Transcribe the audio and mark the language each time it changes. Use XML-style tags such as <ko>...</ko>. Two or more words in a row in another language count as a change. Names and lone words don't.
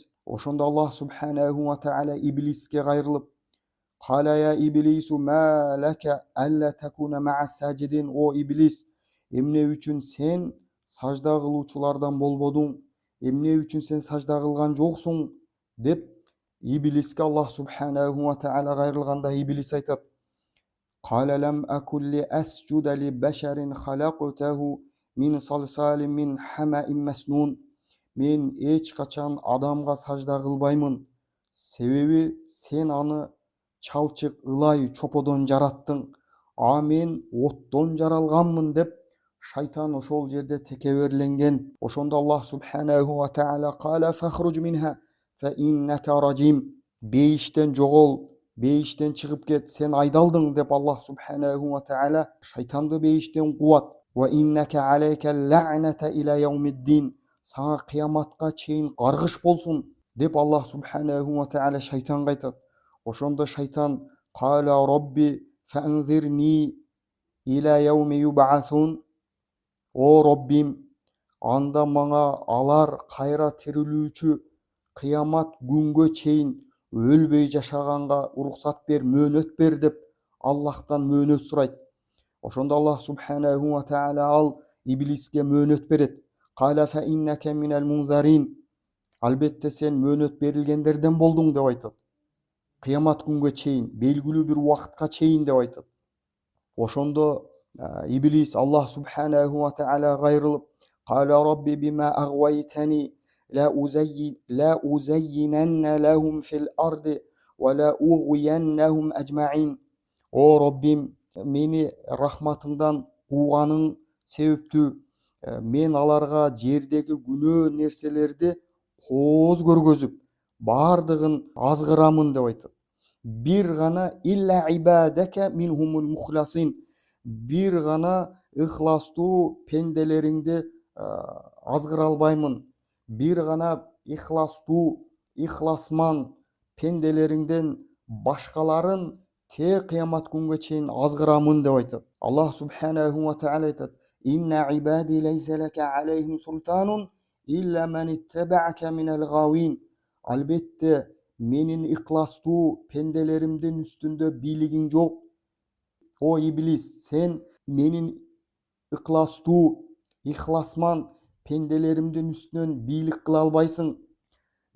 <ar>Ошондо Аллах سبحانه وتعالى</ar> <ky>иблиске кайрылып,</ky> <ar>قال يا إبليس ما لك ألا تكون مع الساجدين.</ar> <ky>О иблис, эмне үчүн сен сажда кылуучулардан болбодуң? Эмне үчүн сен сажда кылган жоксуң? Деп иблиске Аллах</ky> <ar>سبحانه وتعالى</ar> <ky>кайрылганда иблис айтат:</ky> <ar>قال لم أكن لأسجد لبشر خلقته من صلصال من حمإ مسنون.</ar> <ky>Мен эч качан адамга сажда кылбаймын. Себеби сен аны чалчык ылай чоподон жараттың, а мен оттон жаралганмын деп шайтан ошол жерде текеберленген.</ky> <ar>Ошондо Аллах سبحانه وتعالى قال فاخرج منها فإنك رجيم.</ar> <ky>Бейиштен жогол, бейиштен чыгып кет, сен айдалдың деп Аллах</ky> <ar>سبحانه وتعالى</ar> <ky>шайтанды бейиштен куат.</ky> <ar>وإنك عليك لعنة إلى يوم الدين.</ar> <ky>Сага кыяматка чейин каргыш болсун деп Аллах</ky> <ar>سبحانه وتعالى</ar> <ky>шайтанга айтат. Ошондо шайтан</ky> <ar>قال رب فأنظرني إلى يوم يبعثون.</ar> <ky>О Роббим, анда мага алар кайра тирилүүчү кыямат күнгө чейин өлбөй жашаганга уруксат бер, мөөнөт бер деп Аллахтан мөөнөт сурайт. Ошондо Аллах</ky> <ar>سبحانه وتعالى</ar> <ky>ал иблиске мөөнөт берет.</ky> <ar>قال فإنك من المنظرين.</ar> <ky>Албетте сен мөөнөт берилгендерден болдуң деп айтат. Кыямат күнгө чейин, белгилүү бир убакытка чейин деп айтат. Ошондо иблис Аллах</ky> <ar>سبحانه وتعالى</ar> <ky>кайрылып,</ky> <ar>قال رب بما أغويتني لأزينن لهم في الأرض ولأغوينهم أجمعين.</ar> <ky>О Роббим, мени рахматыңдан кууганың себептүү мен аларга жердеги күнөө нерселерди кооз көргөзүп, бардыгын азгырамын деп айтат. Бир гана</ky> <ar>إلا عبادك منهم المخلصين.</ar> <ky>Бир гана ыхластуу пенделериңди азгыра албаймын. Бир гана ихласман пенделериңден башкаларын те кыямат күнгө чейин азгырамын деп айтат.</ky> <ar>Аллах سبحانه وتعالى айтат: إن عبادي ليس لك عليهم سلطان إلا من اتبعك من الغاوين.</ar> <ky>Албетте менин ихластуу пенделеримдин үстүндө бийлигиң жок. О иблис, сен менин ихласман пенделеримдин үстүнөн бийлик кыла албайсың.</ky>